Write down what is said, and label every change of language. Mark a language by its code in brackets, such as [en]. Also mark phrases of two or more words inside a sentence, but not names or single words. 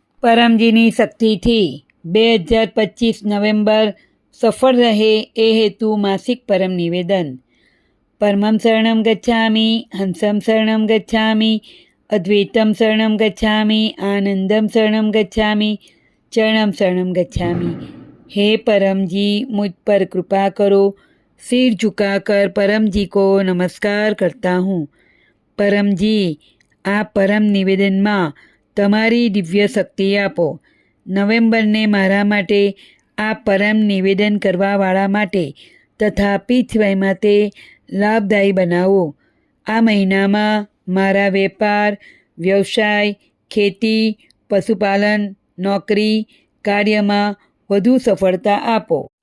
[gu] પરમજીની શક્તિથી 2025 નવેમ્બર સફળ રહે એ હેતુ માસિક પરમ નિવેદન. [sa] परमं शरणं गच्छामि, हंसं शरणं गच्छामि, अद्वैतम शरणं गच्छामि, आनंदम शरणं गच्छामि, चरणं शरणं गच्छामि. [hi] हे परम जी, मुझ पर कृपा करो. सिर झुकाकर परम जी को नमस्कार करता हूँ. परम जी, [gu] આ પરમ નિવેદનમાં તમારી દિવ્ય શક્તિ આપો. નવેમ્બરને મારા માટે, આ પરમ નિવેદન કરવાવાળા માટે તથા પીઠવાય માટે લાભદાયી બનાવો. આ મહિનામાં મારા વેપાર, વ્યવસાય, ખેતી, પશુપાલન, નોકરી, કાર્યમાં વધુ સફળતા આપો.